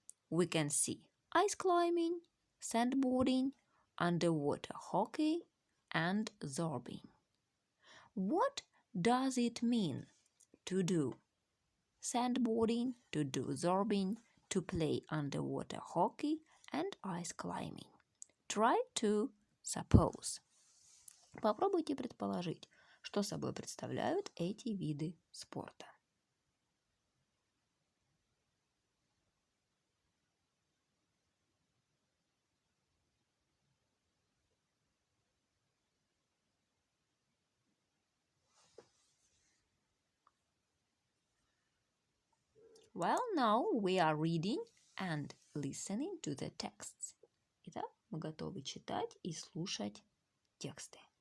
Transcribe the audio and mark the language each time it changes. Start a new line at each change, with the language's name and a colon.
English: We can see ice climbing, sandboarding, underwater hockey, and zorbing. What does it mean to do sandboarding, to do zorbing, to play underwater hockey and ice climbing? Try to suppose.
Russian: Попробуйте предположить, что собой представляют эти виды спорта.
English: Well, now we are reading and listening to the texts.
Russian: Итак, мы готовы читать и слушать тексты.